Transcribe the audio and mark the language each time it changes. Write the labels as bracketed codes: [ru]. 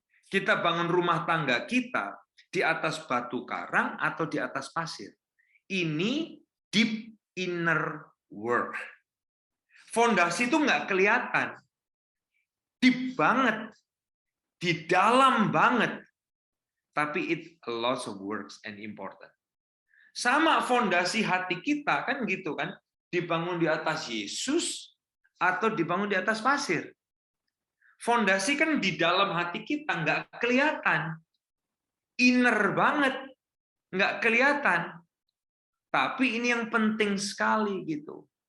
[id] Kita bangun rumah tangga kita di atas batu karang atau di atas pasir. Ini [en] deep inner work. [id] Fondasi itu nggak kelihatan. Deep banget. Di dalam banget. Tapi [en] it a lot of works and important. [id] Sama fondasi hati kita, kan gitu kan. Dibangun di atas Yesus atau dibangun di atas pasir. Fondasi kan di dalam hati kita, nggak kelihatan. Inner banget. Nggak kelihatan. Tapi ini yang penting sekali gitu.